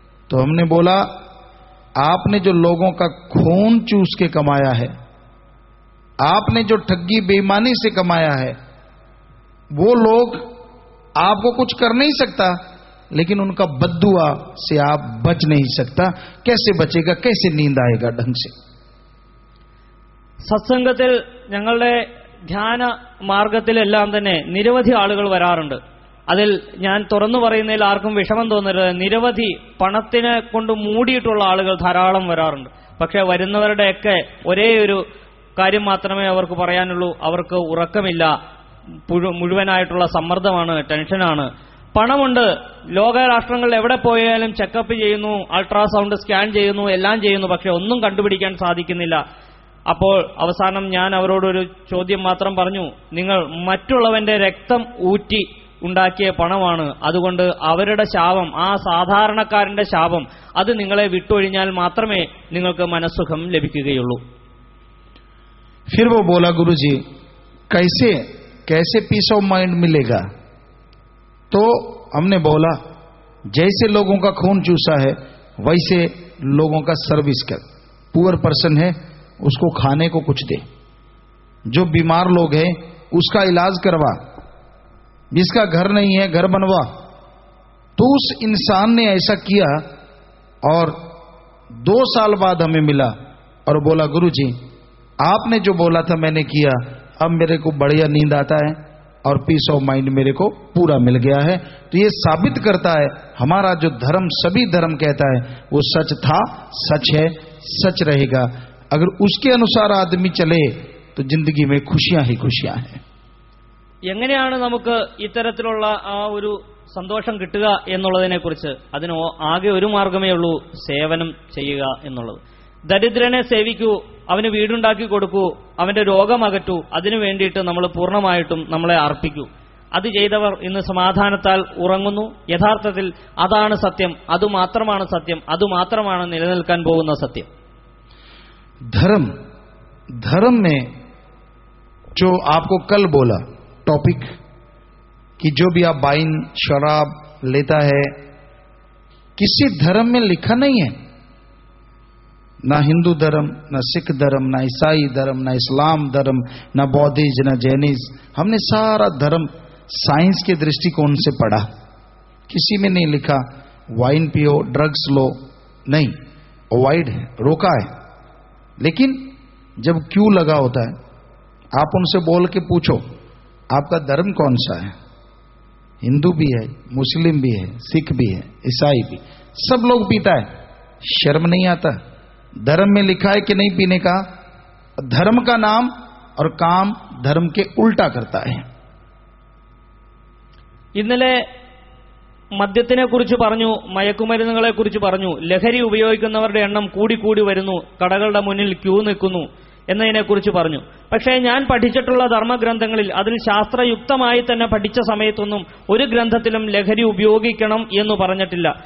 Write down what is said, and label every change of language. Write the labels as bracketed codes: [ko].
[hi] तो हमने बोला आपने जो लोगों का खून चूस के कमाया है, आपने जो ठगी बेईमानी से कमाया है, वो लोग आपको कुछ कर नहीं सकता, लेकिन उनका बद्दुआ से आप बच नहीं सकता। कैसे बचेगा, कैसे नींद आएगा ढंग से? [ml] സത്സംഗത്തിൽ ഞങ്ങളുടെ ധ്യാന മാർഗത്തിലെല്ലാം തന്നെ നിരവധി ആളുകൾ വരാറുണ്ട്. അതിൽ ഞാൻ തുറന്നു പറയുന്നതിൽ ആർക്കും വിഷമം തോന്നരുത്. നിരവധി പണത്തിനെ കൊണ്ട് മൂടിയിട്ടുള്ള ആളുകൾ ധാരാളം വരാറുണ്ട്. പക്ഷെ വരുന്നവരുടെയൊക്കെ ഒരേ ഒരു കാര്യം മാത്രമേ അവർക്ക് പറയാനുള്ളൂ. അവർക്ക് ഉറക്കമില്ല, മുഴുവനായിട്ടുള്ള സമ്മർദ്ദമാണ്, ടെൻഷനാണ്. പണമുണ്ട്, ലോകരാഷ്ട്രങ്ങളിൽ എവിടെ പോയാലും ചെക്കപ്പ് ചെയ്യുന്നു, അൾട്രാസൗണ്ട് സ്കാൻ ചെയ്യുന്നു, എല്ലാം ചെയ്യുന്നു, പക്ഷെ ഒന്നും കണ്ടുപിടിക്കാൻ സാധിക്കുന്നില്ല. അപ്പോൾ അവസാനം ഞാൻ അവരോടൊരു ചോദ്യം മാത്രം പറഞ്ഞു, നിങ്ങൾ മറ്റുള്ളവന്റെ രക്തം ഊറ്റി ഉണ്ടാക്കിയ പണമാണ്, അതുകൊണ്ട് അവരുടെ ശാപം, ആ സാധാരണക്കാരന്റെ ശാപം, അത് നിങ്ങളെ വിട്ടൊഴിഞ്ഞാൽ മാത്രമേ നിങ്ങൾക്ക് മനസ്സുഖം ലഭിക്കുകയുള്ളൂ. [hi] फिर वो बोला गुरुजी कैसे कैसे [en] peace of mind [hi] मिलेगा? तो हमने बोला जैसे लोगों का खून चूसा है वैसे लोगों का सर्विस कर। [en] poor person [hi] है उसको खाने को कुछ दे, जो बीमार लोग हैं उसका इलाज करवा, जिसका घर नहीं है घर बनवा। तो उस इंसान ने ऐसा किया और 2 साल बाद हमें मिला और बोला गुरुजी आपने जो बोला था मैंने किया, अब मेरे को बढ़िया नींद आता है और [en] peace of mind [hi] मेरे को पूरा मिल गया है। तो ये साबित करता है हमारा जो धर्म सभी धर्म कहता है वो सच था, सच है, सच रहेगा। अगर उसके अनुसार आदमी चले तो जिंदगी में खुशियां ही खुशियां हैं। [ml] എങ്ങനെയാണ് നമുക്ക് ഇത്തരത്തിലുള്ള ആ ഒരു സന്തോഷം കിട്ടുക എന്നുള്ളതിനെ കുറിച്ച് അതിന് ആകെ ഒരു മാർഗമേ ഉള്ളൂ, സേവനം ചെയ്യുക എന്നുള്ളത്. ദരിദ്രനെ സേവിക്കൂ, അവന് വീടുണ്ടാക്കി കൊടുക്കൂ, അവന്റെ രോഗം അകറ്റൂ, അതിനു വേണ്ടിയിട്ട് നമ്മൾ പൂർണ്ണമായിട്ടും നമ്മളെ അർപ്പിക്കൂ. അത് ചെയ്തവർ ഇന്ന് സമാധാനത്താൽ ഉറങ്ങുന്നു. യഥാർത്ഥത്തിൽ അതാണ് സത്യം, അതുമാത്രമാണ് സത്യം, അതുമാത്രമാണ് നിലനിൽക്കാൻ പോകുന്ന സത്യം. [hi] धर्म धर्म में जो आपको कल बोला टॉपिक कि जो भी आप वाइन शराब लेता है, किसी धर्म में लिखा नहीं है, ना हिंदू धर्म, ना सिख धर्म, ना ईसाई धर्म, ना इस्लाम धर्म, ना बौद्धिज्म, ना जैनिज्म। हमने सारा धर्म साइंस के दृष्टिकोण से पढ़ा, किसी में नहीं लिखा वाइन पियो, ड्रग्स लो, नहीं, अवॉइड है, रोका है। लेकिन जब क्यू लगा होता है आप उनसे बोल के पूछो आपका धर्म कौन सा है? हिंदू भी है, मुस्लिम भी है, सिख भी है, ईसाई भी, सब लोग पीता है, शर्म नहीं आता? धर्म में लिखा है कि नहीं पीने का? धर्म का नाम और काम धर्म के उल्टा करता है। [ml] ഇന്നലെ മദ്യത്തിനെ കുറിച്ച് പറഞ്ഞു, മയക്കുമരുന്നുകളെ കുറിച്ച് പറഞ്ഞു. ലഹരി ഉപയോഗിക്കുന്നവരുടെ എണ്ണം കൂടി വരുന്നു, കടകളുടെ മുന്നിൽ ക്യൂ നിൽക്കുന്നു. എന്നതിനെക്കുറിച്ച് പറഞ്ഞു. പക്ഷേ ഞാൻ പഠിച്ചിട്ടുള്ള ധർമ്മഗ്രന്ഥങ്ങളിൽ അതിൽ ശാസ്ത്രയുക്തമായി തന്നെ പഠിച്ച സമയത്തൊന്നും ഒരു ഗ്രന്ഥത്തിലും ലഹരി ഉപയോഗിക്കണം എന്ന് പറഞ്ഞിട്ടില്ല.